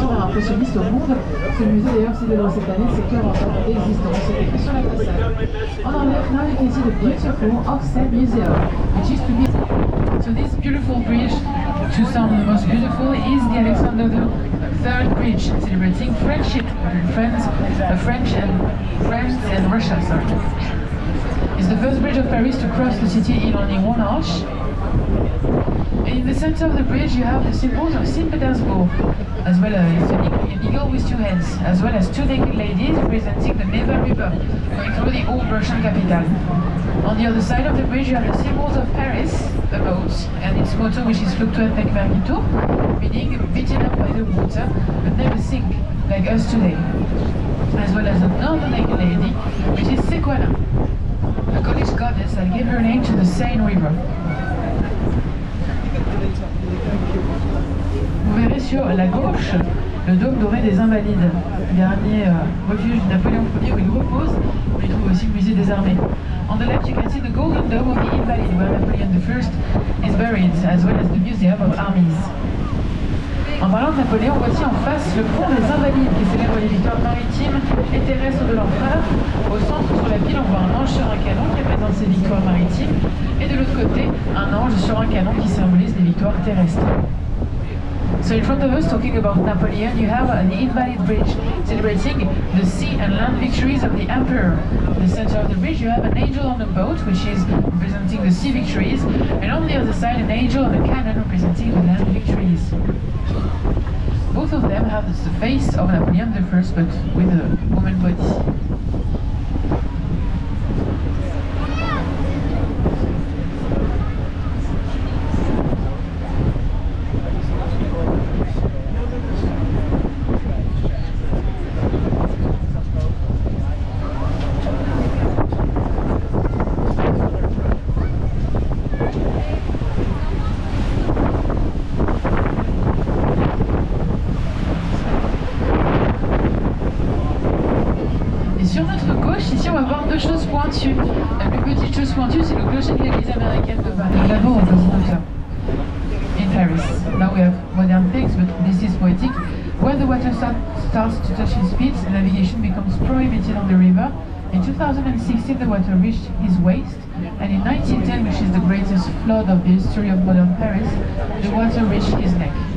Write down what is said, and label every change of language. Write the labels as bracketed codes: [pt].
[fr] impressionniste au monde. Ce musée d'ailleurs célèbre cette année ses 40 ans d'existence. C'est écrit sur la façade. On enlève [en] now you can see the beautiful Oxted Museum, which is to be. So this beautiful bridge, to some the most beautiful, is the Alexander III Bridge, celebrating friendship between French and Russia. Sorry. It's the first bridge of Paris to cross the city in only one arch. And in the center of the bridge you have the symbols of St. Petersburg, as well as an eagle with two heads, as well as two naked ladies representing the Seine River, going through the old Russian capital. On the other side of the bridge you have the symbols of Paris, the boat, and its motto, which is Fluctuat nec mergitur, meaning beaten up by the water, but never sink, like us today. As well as another naked lady, which is Sequana, a Gaulish goddess that gave her name to the Seine River. [fr] Vous verrez sur la gauche le dôme doré des Invalides, dernier refuge de Napoléon Ier où il repose. On y trouve aussi le musée des armées. [en] On the left you can see the golden dome of the Invalides where Napoleon I is buried, as well as the Museum of Armies. [fr] En parlant de Napoléon, voici en face le pont des Invalides qui célèbre les victoires maritimes et terrestres de l'empereur. Au centre, sur la pile, on voit un ange sur un canon qui représente ses victoires maritimes, et de l'autre côté, un ange sur un canon qui symbolise les victoires terrestres. [en] So in front of us, talking about Napoleon, you have the Invalid Bridge, celebrating the sea and land victories of the Emperor. In the center of the bridge, you have an angel on a boat, which is representing the sea victories, and on the other side, an angel on a cannon representing the land victories. Both of them have the face of Napoleon I, but with a woman body. [fr] Sur notre gauche, ici, on va voir deux choses pointues. La plus petite chose pointue, c'est le clocher de l'église américaine de Paris. D'abord, on peut ça. [en] In Paris. Now we have modern things, but this is poetic. When the water starts to touch his feet, navigation becomes prohibited on the river. In 2016, the water reached his waist, and in 1910, which is the greatest flood of the history of modern Paris, the water reached his neck.